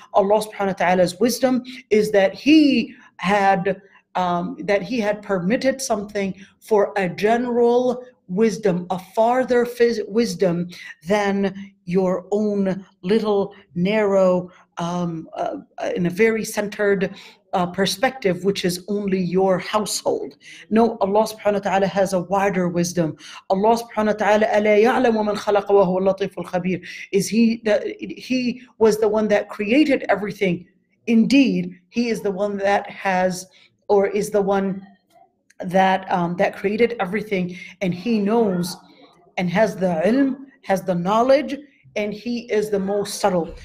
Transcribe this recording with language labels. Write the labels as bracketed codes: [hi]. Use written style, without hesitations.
[en] Allah subhanahu wa ta'ala's wisdom is that He had permitted something for a general wisdom, a farther wisdom than your own little narrow, in a very centered perspective, which is only your household. No, Allah subhanahu wa ta'ala has a wider wisdom. [ar] Allah subhanahu wa ta'ala, أَلَا يَعْلَمُ مَنْ خَلَقَ وَهُوَ اللَّطِيفُ الْخَبِيرُ. [en] He was the one that created everything. Indeed, He is the one that has, or is the one that created everything, and He knows and has the ilm, has the knowledge, and He is the most subtle.